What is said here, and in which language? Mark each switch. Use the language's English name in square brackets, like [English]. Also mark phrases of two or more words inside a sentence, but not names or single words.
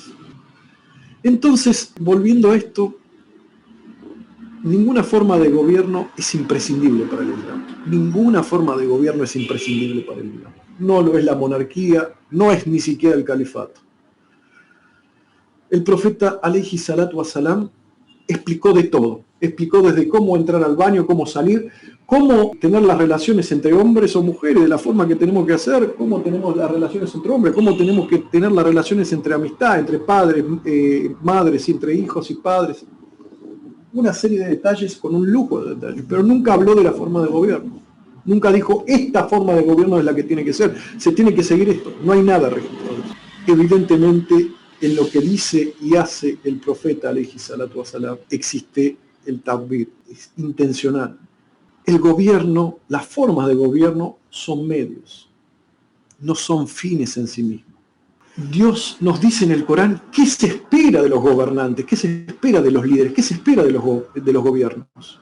[Spanish] Entonces, volviendo a esto, ninguna forma de gobierno es imprescindible para el Islam. Ninguna forma de gobierno es imprescindible para el Islam. No lo es la monarquía, no es ni siquiera el califato. El profeta [Arabic] عليه الصلاة والسلام [Spanish] explicó de todo. Explicó desde cómo entrar al baño, cómo salir, cómo tener las relaciones entre hombres o mujeres, de la forma que tenemos que hacer, cómo tenemos las relaciones entre hombres, cómo tenemos que tener las relaciones entre amistad, entre padres, madres, entre hijos y padres. Una serie de detalles con un lujo de detalles, pero nunca habló de la forma de gobierno. Nunca dijo, esta forma de gobierno es la que tiene que ser, se tiene que seguir esto. No hay nada registrado. Evidentemente, en lo que dice y hace el profeta [Arabic] عليه الصلاة والسلام, [Spanish] existe el tabir, es intencional. El gobierno, las formas de gobierno son medios, no son fines en sí mismos. Dios nos dice en el Corán qué se espera de los gobernantes, qué se espera de los líderes, qué se espera de los gobiernos.